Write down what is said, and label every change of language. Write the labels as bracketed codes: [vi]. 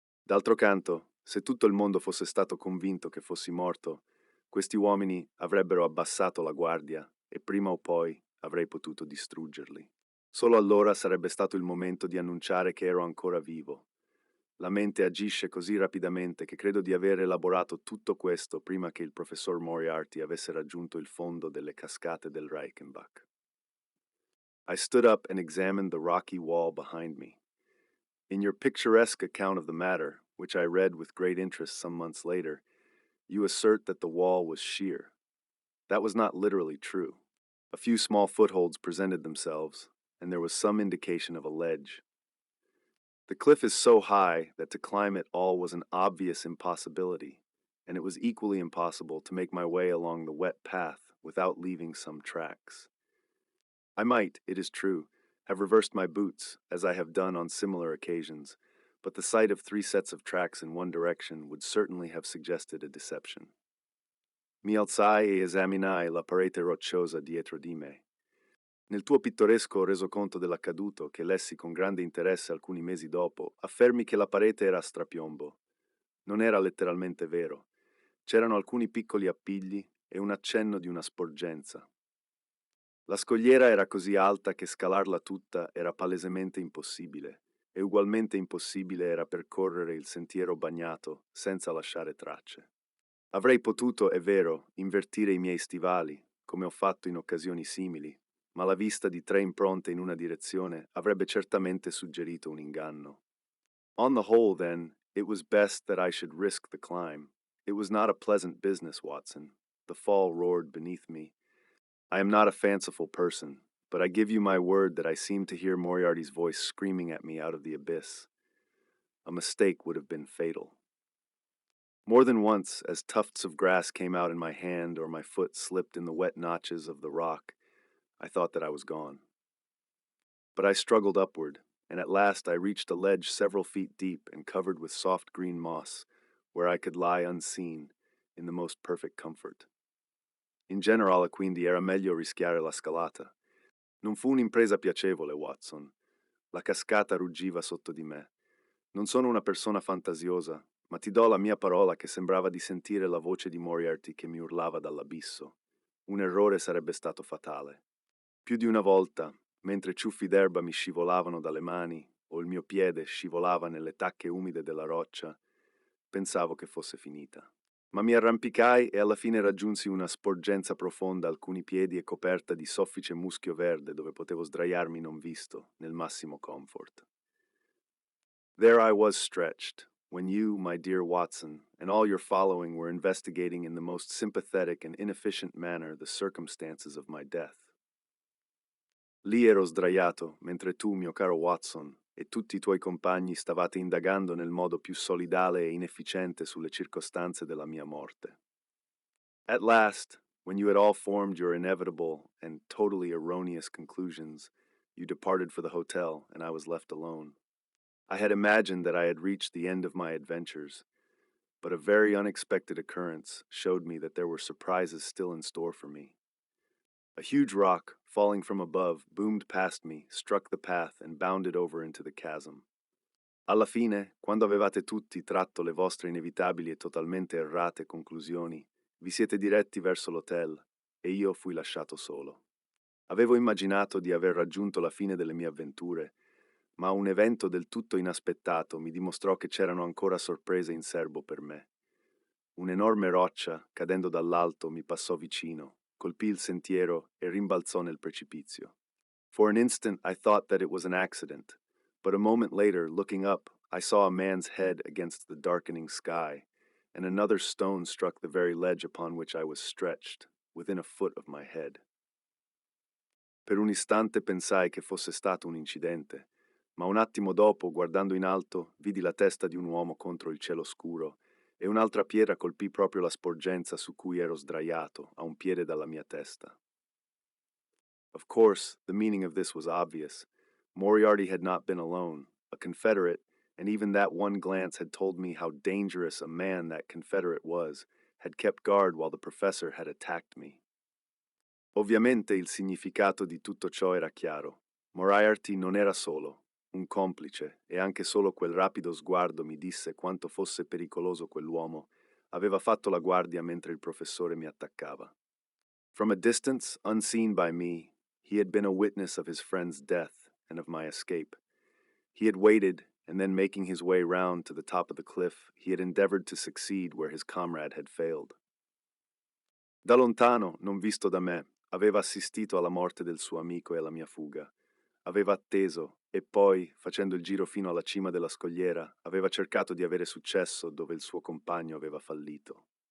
[it] D'altro canto, se tutto il mondo fosse stato convinto che fossi morto, questi uomini avrebbero abbassato la guardia e prima o poi avrei potuto distruggerli. Solo allora sarebbe stato il momento di annunciare che ero ancora vivo. La mente agisce così rapidamente che credo di aver elaborato tutto questo prima che il professor Moriarty avesse raggiunto il fondo delle cascate del Reichenbach. [en] I stood up and examined the rocky wall behind me. In your picturesque account of the matter, which I read with great interest some months later, you assert that the wall was sheer. That was not literally true. A few small footholds presented themselves, and there was some indication of a ledge. The cliff is so high that to climb it all was an obvious impossibility, and it was equally impossible to make my way along the wet path without leaving some tracks. I might, it is true, have reversed my boots, as I have done on similar occasions, but the sight of three sets of tracks in one direction would certainly have suggested a deception. [it] Mi alzai e esaminai la parete rocciosa dietro di me. Nel tuo pittoresco resoconto dell'accaduto, che lessi con grande interesse alcuni mesi dopo, affermi che la parete era a strapiombo. Non era letteralmente vero. C'erano alcuni piccoli appigli e un accenno di una sporgenza. La scogliera era così alta che scalarla tutta era palesemente impossibile, e ugualmente impossibile era percorrere il sentiero bagnato senza lasciare tracce. Avrei potuto, è vero, invertire i miei stivali, come ho fatto in occasioni simili, ma la vista di tre impronte in una direzione avrebbe certamente suggerito un inganno. [en] On the whole, then, it was best that I should risk the climb. It was not a pleasant business, Watson. The fall roared beneath me. I am not a fanciful person, but I give you my word that I seemed to hear Moriarty's voice screaming at me out of the abyss. A mistake would have been fatal. More than once, as tufts of grass came out in my hand or my foot slipped in the wet notches of the rock, I thought that I was gone. But I struggled upward, and at last I reached a ledge several feet deep and covered with soft green moss, where I could lie unseen, in the most perfect comfort. [it] In generale, quindi, era meglio rischiare la scalata. Non fu un'impresa piacevole, Watson. La cascata ruggiva sotto di me. Non sono una persona fantasiosa, ma ti do la mia parola che sembrava di sentire la voce di Moriarty che mi urlava dall'abisso. Un errore sarebbe stato fatale. Più di una volta, mentre ciuffi d'erba mi scivolavano dalle mani, o il mio piede scivolava nelle tacche umide della roccia, pensavo che fosse finita. Ma mi arrampicai e alla fine raggiunsi una sporgenza profonda a alcuni piedi e coperta di soffice muschio verde dove potevo sdraiarmi non visto, nel massimo comfort. [en] There I was stretched, when you, my dear Watson, and all your following were investigating in the most sympathetic and inefficient manner the circumstances of my death. [it] Lì ero sdraiato, mentre tu, mio caro Watson, e tutti i tuoi compagni stavate indagando nel modo più solidale e inefficiente sulle circostanze della mia morte. [en] At last, when you had all formed your inevitable and totally erroneous conclusions, you departed for the hotel, and I was left alone. I had imagined that I had reached the end of my adventures, but a very unexpected occurrence showed me that there were surprises still in store for me. A huge rock, falling from above, boomed past me, struck the path, and bounded over into the chasm. [it] Alla fine, quando avevate tutti tratto le vostre inevitabili e totalmente errate conclusioni, vi siete diretti verso l'hotel e io fui lasciato solo. Avevo immaginato di aver raggiunto la fine delle mie avventure, ma un evento del tutto inaspettato mi dimostrò che c'erano ancora sorprese in serbo per me. Un'enorme roccia, cadendo dall'alto, mi passò vicino, colpì il sentiero e rimbalzò nel precipizio. [en] For an instant I thought that it was an accident, but a moment later, looking up, I saw a man's head against the darkening sky, and another stone struck the very ledge upon which I was stretched, within a foot of my head. [it] Per un istante pensai che fosse stato un incidente, ma un attimo dopo, guardando in alto, vidi la testa di un uomo contro il cielo scuro e un'altra pietra colpì proprio la sporgenza su cui ero sdraiato, a un piede dalla mia testa. [en] Of course, the meaning of this was obvious. Moriarty had not been alone. A Confederate, and even that one glance had told me how dangerous a man that Confederate was, had kept guard while the professor had attacked me. [it] Ovviamente il significato di tutto ciò era chiaro. Moriarty non era solo, un complice, e anche solo quel rapido sguardo mi disse quanto fosse pericoloso quell'uomo. Aveva fatto la guardia mentre il professore mi attaccava. [en] From a distance, unseen by me, he had been a witness of his friend's death and of my escape. He had waited, and then making his way round to the top of the cliff, he had endeavored to succeed where his comrade had failed. [it] Da lontano, non visto da me, aveva assistito alla morte del suo amico e alla mia fuga. Aveva atteso e poi, facendo il giro fino alla cima della scogliera, aveva cercato di avere successo dove il suo compagno aveva fallito.